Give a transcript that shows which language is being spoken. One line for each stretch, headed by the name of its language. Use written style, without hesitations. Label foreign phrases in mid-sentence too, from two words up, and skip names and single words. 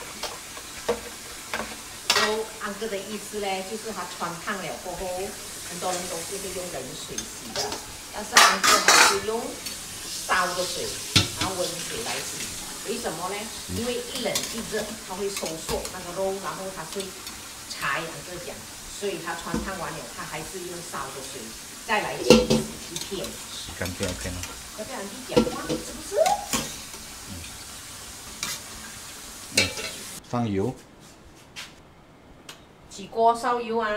Chinese: 安哥的意思呢，就是他穿燙了過後，很多人都是會用冷水洗的，但是安哥還是用燒的水，然後溫水來洗。為什麼呢？因為一冷一熱，它會收縮那個肉，然後它會柴。安哥講，所以他穿燙完了，他還是用燒的水再來洗一片。洗乾淨一片了。要不然你講話，是不是？放油。起鍋燒油啊！